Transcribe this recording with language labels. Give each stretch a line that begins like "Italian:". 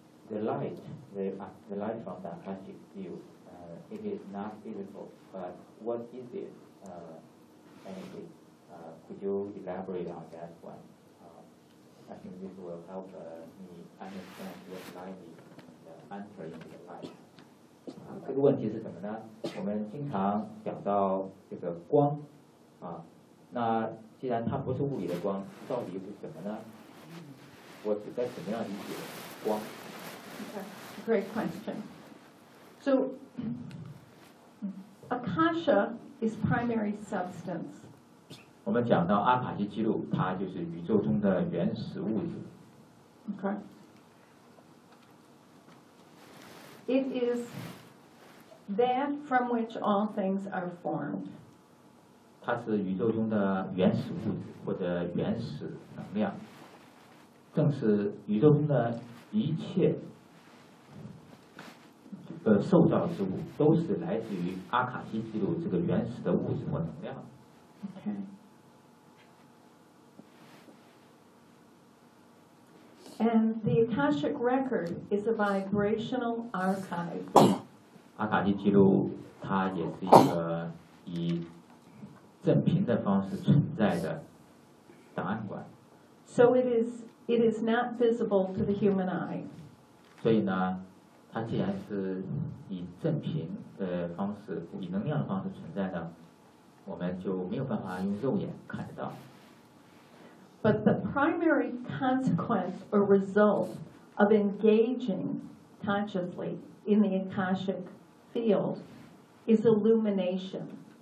English: The light from the Akashi view, it is not visible, but what is it, anyway? Could you elaborate on that one? I think this will help me understand what light is and enter into the light.
Chinese: 这个问题是什么呢？我们经常讲到这个光，那既然它不是物理的光，到底是什么呢？我是在怎么样理解光？
English: Okay, great question. So, Akasha is primary substance.
Chinese: 我们讲到阿卡西记录，它就是宇宙中的原始物质。
English: Okay. It is that from which all things are formed.
Chinese: 它是宇宙中的原始物质，或者原始能量，正是宇宙中的一切受造之物都是来自于阿卡西记录这个原始的物质或能量。
English: Okay. And the Akashic record is a vibrational archive.
Chinese: 阿卡西记录它也是一个以振频的方式存在的档案馆。
English: So it is not visible to the human eye.
Chinese: 所以呢，它既然是以振频的方式、以能量的方式存在的，我们就没有办法用肉眼看得到。
English: But the primary consequence or result of engaging consciously in the Akashic field is illumination.